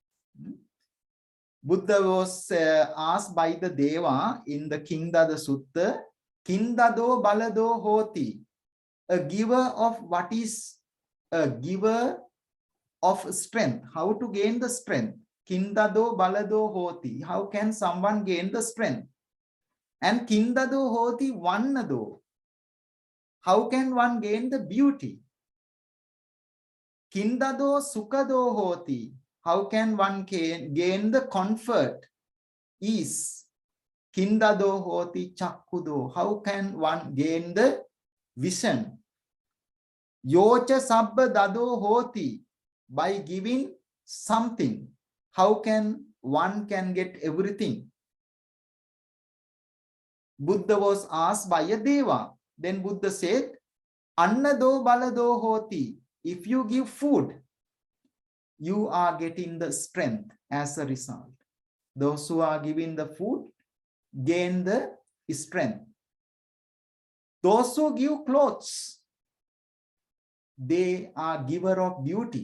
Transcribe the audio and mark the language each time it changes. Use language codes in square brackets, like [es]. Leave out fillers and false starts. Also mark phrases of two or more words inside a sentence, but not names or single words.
[en] Buddha was asked by the Deva in the Kindada Sutta, [pi] Kindado balado hoti, [en] a giver of what is a giver of strength. How to gain the strength? [pi] Kindado balado hoti. [en] How can someone gain the strength? [pi] And kindado hoti vannado. [en] How can one gain the beauty? [pi] Kindado sukado hoti. [en] How can one gain the comfort, ease? [pi] Kindado hoti chakkudo. [en] How can one gain the vision? [pi] Yocha sabba dado hoti. [en] By giving something, how can one get everything? Buddha was asked by a Deva. Then Buddha said, [pi] Annado balado hoti. [en] If you give food, you are getting the strength as a result. Those who are giving the food gain the strength. Those who give clothes, they are giver of beauty.